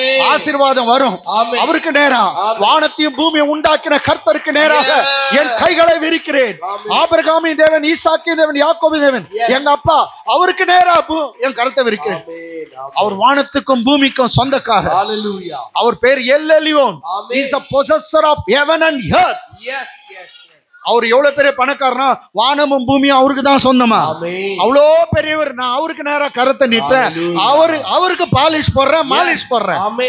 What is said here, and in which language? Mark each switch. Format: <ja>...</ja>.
<ta>ஆசீர்வாதம் வரும் அவருக்கு நேரா. வானத்தையும் பூமியை உண்டாக்கின கர்த்தருக்கு நேராக என் கைகளை விரிக்கிறேன். ஆபிரகாமின் தேவன், ஈசாக்கின் தேவன், யாக்கோபின் தேவன் எங்க அப்பா, அவருக்கு நேரா என் கருத்தை விரிக்கிறேன். அவர் வானத்துக்கும் பூமிக்கும் சொந்தக்காரர். அவர் பேர் L Elyon.</ta> <en>He is the possessor of heaven and earth.</en> <ta>அவர் எவ்வளவு பெரிய பணக்காரனா, வானமும் பூமியும் அவருக்கு தான் சொந்தமா. அவ்வளோ பெரியவர். நான் அவருக்கு நேரா கரத்தை நிட்டேன், அவருக்கு பாலிஷ் போடுறேன், மாலிஷ் போடுறேன்.</ta>